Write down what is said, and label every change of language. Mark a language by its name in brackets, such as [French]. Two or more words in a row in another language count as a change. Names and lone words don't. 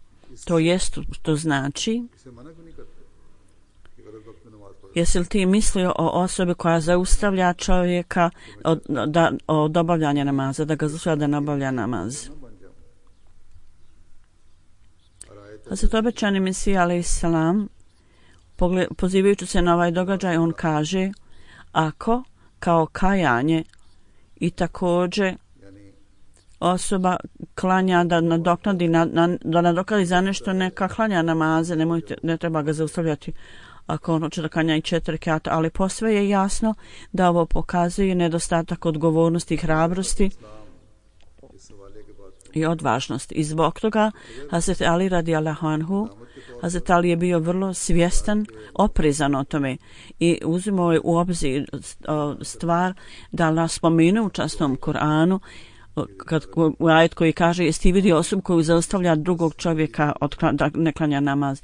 [Bosnian] To jest, što znači, [Urdu] اسے منع کیوں نہیں کرتے کہ غلط وقت میں نماز پڑھو? [Bosnian] jesi li ti mislio o osobi koja zaustavlja čovjeka od obavljanja namaza, da ga zaustavlja da ne obavlja namaz? [Urdu] نہ بن جاؤں۔ اور آیت [Bosnian] Hazret obećani Mesija [Arabic] عليه السلام, [Bosnian] pozivajući se na ovaj događaj, on kaže: ako kao kajanje i također [Urdu] یعنی [Bosnian] osoba klanja da nadoknadi za nešto, neka klanja namaze, ne treba ga zaustavljati ako on hoće da klanja i 4 rekata, ali posve je jasno da ovo pokazuje nedostatak odgovornosti i hrabrosti [Urdu] اس حوالے کے بعد [Bosnian] i odvažnosti. I zbog toga Hazret Ali [Arabic] رضي الله عنه, [Bosnian] Hazret Ali je bio vrlo svjestan, oprezan o tome i uzimao je u obzir stvar da Allah spomenu u časnom Kur'anu u ajet koji kaže: jesi ti vidio osobu koju zaustavlja drugog čovjeka da ne klanja namaz.